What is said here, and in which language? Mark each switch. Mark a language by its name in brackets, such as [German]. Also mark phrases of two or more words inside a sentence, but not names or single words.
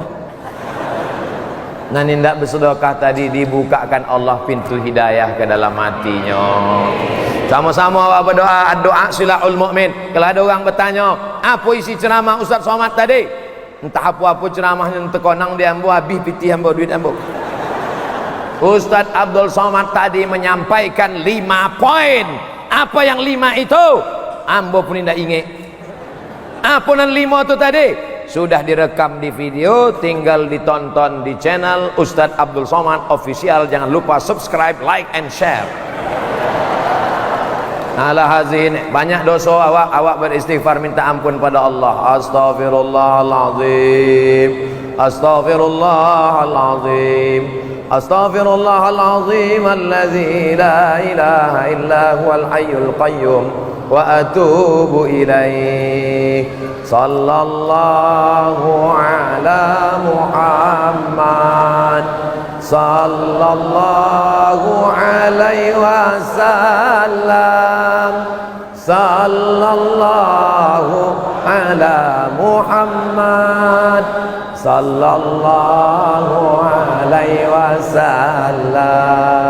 [Indonesian] Nanti tidak bersedekah tadi, dibukakan Allah pintu hidayah ke dalam hatinya. Sama-sama awak berdoa, doa [Arabic] سلاح المؤمن. [Indonesian] Kalau ada orang bertanya, apa isi ceramah Ustaz Somad tadi? Entah apa-apa ceramahnya, entah konang dia ambo, habis piti ambo, duit ambo. Ustaz Abdul Somad tadi menyampaikan 5 poin. Apa yang 5 itu? Ambo pun tidak ingat. Apa yang 5 itu tadi? Sudah direkam di video, tinggal ditonton di channel Ustaz Abdul Somad Official. Jangan lupa subscribe, [English] like, and share. [Indonesian] Ala hazin, banyak dosa awak beristighfar, minta ampun pada Allah. [Arabic] أستغفر الله العظيم أستغفر الله العظيم أستغفر الله العظيم الذي لا إله إلا هو الحي القيوم و أتوب إليه. صلى الله على محمد صلى الله عليه وسلم صلى الله على محمد صلى الله عليه وسلم.